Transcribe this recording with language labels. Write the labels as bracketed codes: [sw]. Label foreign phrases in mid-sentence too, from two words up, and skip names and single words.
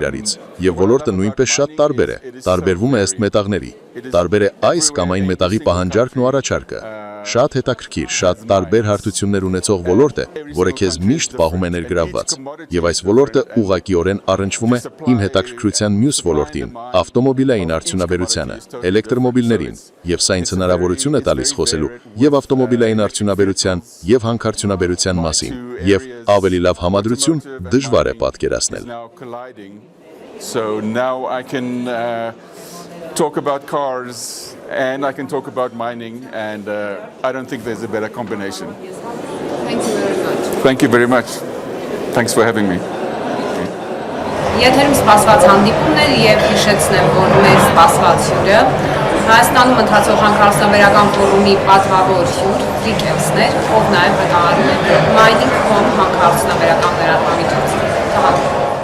[hy] իրարից, եւ ոլորտը նույնպես շատ տարբեր է։ Տարբերվում է ըստ մետաղների։ Տարբեր է այս կամ այն մետաղի պահանջարկն ու առաջարկը։ Շատ հետաքրքիր, շատ տարբեր հարթություններ ունեցող ոլորտ է, որը քեզ միշտ պահում է ներգրավված։ Եվ այս ոլորտը ուղղակիորեն առնչվում է իմ հետաքրքրության մյուս ոլորտին՝ ավտոմոբիլային արդյունաբերությանը, էլեկտրոմոբիլներին, եւ սա ինձ հնարավորություն է տալիս խոսելու եւ ավտոմոբիլային արդյունաբերության եւ հանքարդյունաբերության մասին, եւ ավելի լավ համադրություն դժվար է պատկերացնել։ [en] So now I can talk about cars and I can talk about mining, and I don't think there's a better combination. Thank you very much. Thank you very much. Thanks for having me. [hy] Եթերում սպասված հանդիպումներ եւ հիշեցնեմ, որ մեր սպասված հյուրը Հայաստանում ընթացող հանքարդյունաբերական ֆորումի պատվավոր հյուր Ֆրիկ Էլսն էր, ով նաեւ վկայում է Mining.com հանքարդյունաբերական լրատվամիջոցը։